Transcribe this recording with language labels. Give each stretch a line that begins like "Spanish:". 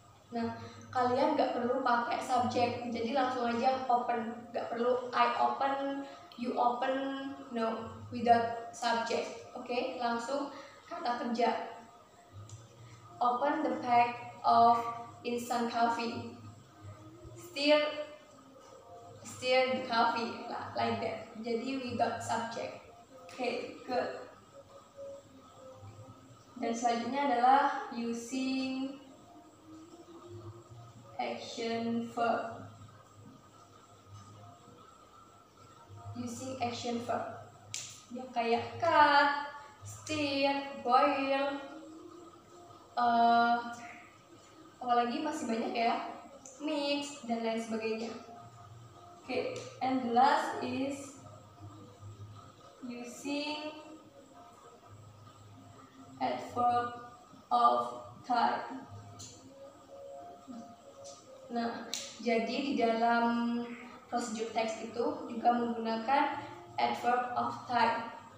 Indonesian: Nah, kalian nggak perlu pakai subjek, jadi langsung aja open, nggak perlu
English: I open, you open, no, without subject.
Indonesian: Oke, langsung kata kerja.
English: Open the pack of instant coffee. Stir the coffee, like that. Jadi without subject. Oke, good.
Indonesian: Dan selanjutnya adalah using action verb.
English: Using action verb.
Indonesian: Ya kayak
English: cut, stir, boil.
Indonesian: Apalagi masih banyak ya, mix dan lain sebagainya.
English: Okay, and the last is using adverb of time.
Indonesian: Nah, jadi di dalam prosedur teks itu juga menggunakan adverb of time.